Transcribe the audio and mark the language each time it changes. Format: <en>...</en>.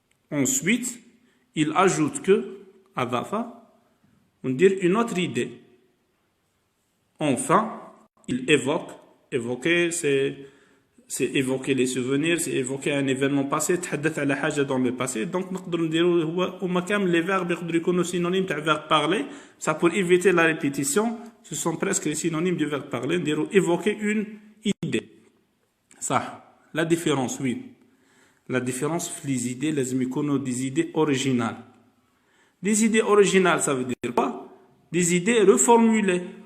<fr>Ensuite, il ajoute que, adafa, on dit une autre idée. Enfin, il évoque. Évoquer, c'est évoquer les souvenirs, c'est évoquer un événement passé,</fr> <ar>تحدث على حاجة</ar> <fr>dans le passé.</fr> <ar>Donc, نقدر نديرو هما كامل</ar> <fr>les verbes</fr> <ar>يقدروا يكونوا synonymes تاع</ar> <fr>verbe parler. Ça pour éviter la répétition, ce sont presque les synonymes du verbe parler.</fr> <ar>نديرو</ar> <fr>évoquer une idée. Ça, la différence, oui. La différence</fr> <ar>في</ar> <fr>les idées,</fr> <ar>لازم يكونوا</ar> <fr>des idées originales. Des idées originales, ça veut dire quoi? Des idées reformulées.</fr>